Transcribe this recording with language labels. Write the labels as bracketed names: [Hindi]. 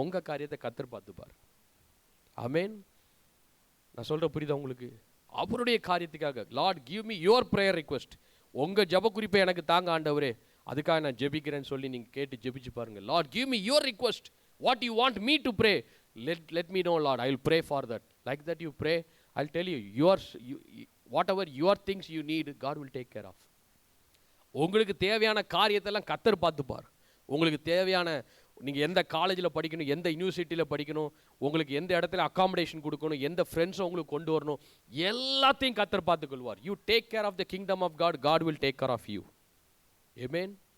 [Tamil] உங்கள் காரியத்தை கர்த்தர் பார்த்துப்பார். ஆமென். நான் சொல்கிற புரியுதா உங்களுக்கு? அவருடைய காரியத்துக்காக, [English] Lord give me your prayer request, [Tamil] உங்கள் ஜெப குறிப்பை எனக்கு தாங்க ஆண்டவரே, அதுக்காக நான் ஜெபிக்கிறேன்னு சொல்லி நீங்கள் கேட்டு ஜெபிச்சு பாருங்கள். [English] Lord give me your request, what you want me to pray, let me know Lord, I will pray for that. Like that you pray, I'll tell you, whatever your things you need, God will take care of. [Tamil] உங்களுக்கு தேவையான காரியத்தெல்லாம் கர்த்தர் பார்த்துப்பார். உங்களுக்கு தேவையான, நீங்கள் எந்த காலேஜில் படிக்கணும், எந்த யூனிவர்சிட்டியில் படிக்கணும், உங்களுக்கு எந்த இடத்துல அக்காமடேஷன் கொடுக்கணும், எந்த ஃப்ரெண்ட்ஸை உங்களுக்கு கொண்டு வரணும், எல்லாத்தையும் கர்த்தர் பார்த்துக்கொள்வார். [English] You take care of the kingdom of God, God will take care of you. Amen.